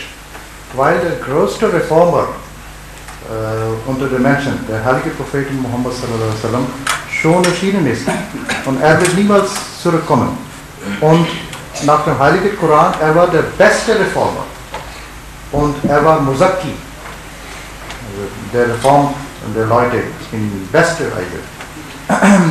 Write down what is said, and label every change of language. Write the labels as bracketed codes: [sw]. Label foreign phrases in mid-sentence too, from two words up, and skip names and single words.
[de] weil der größte Reformer unter den Menschen, der heilige Prophet Muhammad [ar] صلى الله عليه وسلم, [de] schon erschienen ist und er wird niemals zurückkommen. Und nach dem heiligen Koran, er war der beste Reformer und er war Muzakki, der Reform der Leute in bester Weise.